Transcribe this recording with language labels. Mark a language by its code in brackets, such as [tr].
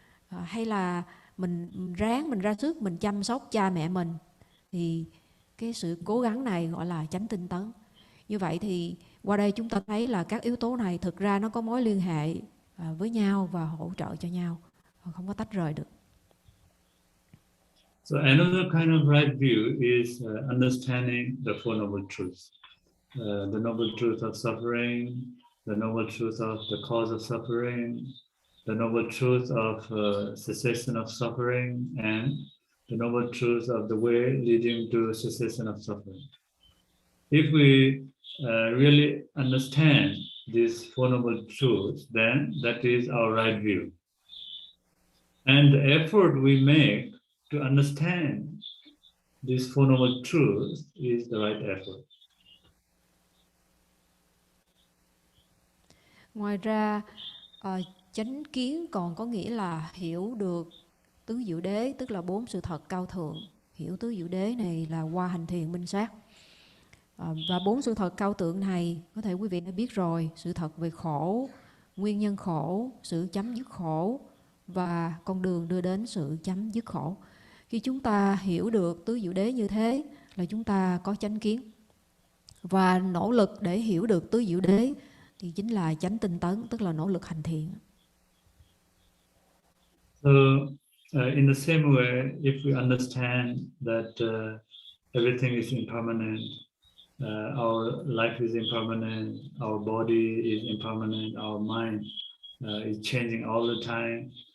[vi] Hay là mình ra sức mình chăm sóc cha mẹ mình, thì cái sự cố gắng này gọi là chánh tinh tấn. Như vậy thì qua đây chúng ta thấy là các yếu tố này thực ra nó có mối liên hệ với nhau và hỗ trợ cho nhau, không có tách rời được. [en] So another kind of right view is understanding the Four Noble Truths. The Noble Truth of suffering, the Noble Truth of the cause of suffering, the Noble Truth of cessation of suffering, and the Noble Truth of the way leading to cessation of suffering. If we really understand these Four Noble Truths, then that is our right view. And the effort we make to understand these Four Noble Truths is the right effort. [vi] Ngoài ra, chánh kiến còn có nghĩa là hiểu được tứ diệu đế, tức là 4 sự thật cao thượng. Hiểu tứ diệu đế này là qua hành thiền minh sát. Và 4 sự thật cao thượng này có thể quý vị đã biết rồi: sự thật về khổ, nguyên nhân khổ, sự chấm dứt khổ và con đường đưa đến sự chấm dứt khổ. Khi chúng ta hiểu được tứ diệu đế như thế là chúng ta có chánh kiến. Và nỗ lực để hiểu được tứ diệu đế thì chính là chánh tinh tấn, tức là nỗ lực hành thiện. [en] So, in the same way, if we understand that everything is impermanent, our life is impermanent, our body is impermanent, our mind is changing all the time.